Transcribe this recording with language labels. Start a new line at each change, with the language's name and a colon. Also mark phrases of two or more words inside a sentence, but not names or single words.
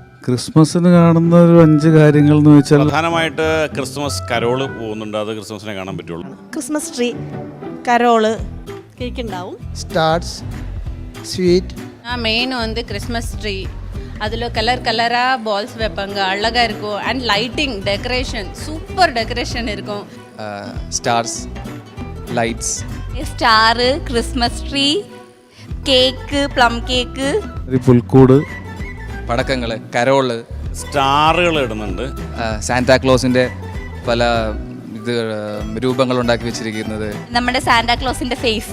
Malayalam: ക്രിസ്മസിന് കാണുന്ന ഒരു 5 കാര്യങ്ങൾ എന്ന് വെച്ചാൽ പ്രധാനമായിട്ട്
English: Christmas carol
Malayalam: പോകുന്നുണ്ട്. അത് ക്രിസ്മസിനെ കാണാൻ പറ്റുള്ളൂ.
English: Christmas tree, carol, cake ഉണ്ടാവും, stars, sweet.
Tamil: மெயின் வந்து
English: Christmas tree,
Tamil: அதில் கலர் கலராக பால்ஸ் வைப்பாங்க, அழகாக இருக்கும். அண்ட்
English: lighting decoration, super decoration
Tamil: இருக்கும்.
English: stars, lights, star, Christmas tree, cake, plum cake,
Malayalam: പുൽക്കൂട്, പടക്കങ്ങൾ, കരോള്, സ്റ്റാറുകൾ ഇടുന്നുണ്ട്. സാന്റാക്ലോസിൻ്റെ പല രൂപങ്ങൾ ഉണ്ടാക്കി വെച്ചിരിക്കുന്നത്, നമ്മുടെ സാന്റാക്ലോസിന്റെ ഫേസ്,